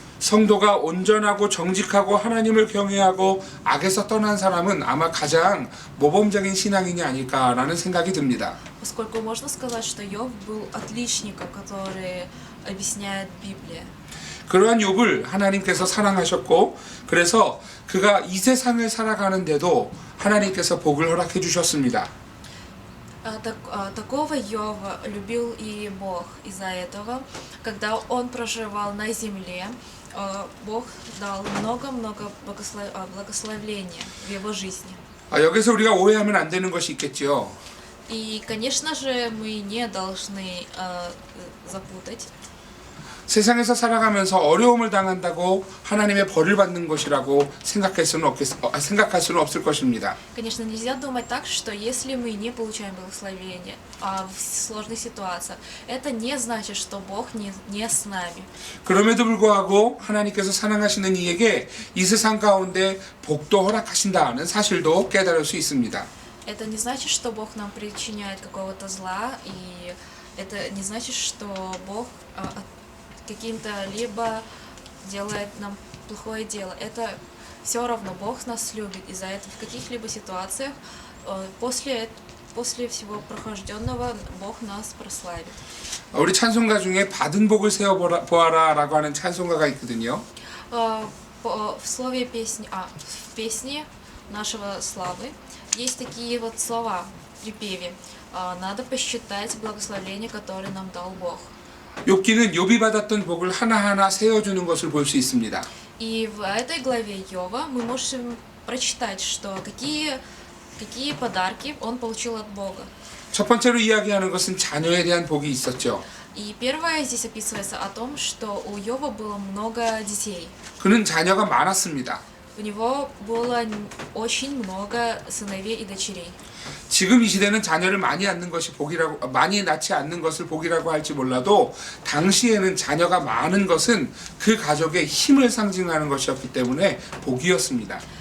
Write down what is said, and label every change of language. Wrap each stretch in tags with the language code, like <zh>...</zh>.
<ko>성도가 온전하고 정직하고 하나님을 경외하고 악에서 떠난 사람은 아마 가장 모범적인 신앙인이 아닐까라는 생각이 듭니다.</ko> <ru>Поскольку можно сказать, что Йов был отличником, который объясняет Библия.</ru> <ko>그러한 욥을 하나님께서 사랑하셨고 그래서 그가 이 세상을 살아가는데도 하나님께서 복을 허락해 주셨습니다.</ko> <ru>Такого Йова любил и Бог. Из-за этого, когда он проживал на земле, Бог дал много-много благословения в его жизни.</ru> <ko>여기서 우리가 오해하면 안 되는 것이 있겠지요.</ko> <ru>И, конечно же, мы не должны запутать.</ru> <ko>세상에서 살아가면서 어려움을 당한다고 하나님의 벌을 받는 것이라고 생각할 수는 없을 것입니다.</ko> <ru>Конечно, нельзя думать так, что если мы не получаем благословения в сложных ситуациях, это не значит, что Бог не с нами.</ru> <ko>그럼에도 불구하고 하나님께서 사랑하시는 이에게 이 세상 가운데 복도 허락하신다는 사실도 깨달을 수 있습니다.</ko> <ru>Это не значит, что Бог нам причиняет какого-то зла, и это не значит, что Бог каким-то либо делает нам плохое дело. Это все равно Бог нас любит, и за это в каких-либо ситуациях после всего прохожденного Бог нас прославит.</ru> <ko>우리 찬송가 중에 받은 복을 세어 보아라라고 하는 찬송가가 있거든요.</ko> <ru>В слове песни, в песне нашего славы есть такие вот слова в припеве. Надо посчитать благословение, которое нам дал Бог.</ru> <ko>욥기는 욥이 받았던 복을 하나하나 세어주는 것을 볼 수 있습니다.</ko> <ru>И в этой главе Йова мы можем прочитать, что какие подарки он получил от Бога.</ru> <ko>첫 번째로 이야기하는 것은 자녀에 대한 복이 있었죠.</ko> <ru>И первое здесь описывается о том, что у Йова было много детей.</ru> <ko>그는 자녀가 많았습니다.</ko> <ru>У него было очень много сыновей и дочерей.</ru> <ko>지금 이 시대는 자녀를 많이 낳지 않는 것을 복이라고 할지 몰라도 당시에는 자녀가 많은 것은 그 가족의 힘을 상징하는 것이었기 때문에 복이었습니다.</ko>